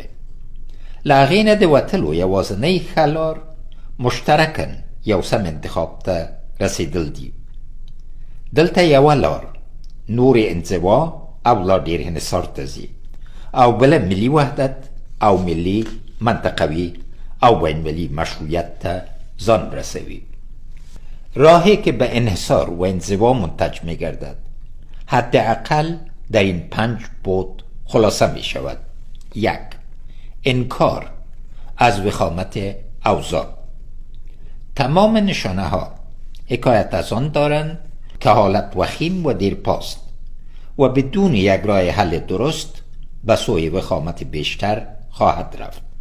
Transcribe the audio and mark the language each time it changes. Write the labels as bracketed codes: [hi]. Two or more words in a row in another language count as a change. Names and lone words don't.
[ps] له هغې نه د وتلو یوازینۍ ښه لار مشترکاً یو سم انتخاب ته رسېدل دي. دلته یوه لار نور انزوا او لا ډېر انحصار ته ځي او بله ملي وحدت او ملي منطقوي او بین‌المللي مشروعیت ته ځان رسوي. [fa] راهی که به انحصار و انزوا منتج می گردد حداقل در این 5 بود خلاصه می شود. 1. انکار از وخامت اوضاع. تمام نشانه ها حکایت از آن دارند که حالت وخیم و دیرپاست و بدون یک راه حل درست به سوی وخامت بیشتر خواهد رفت.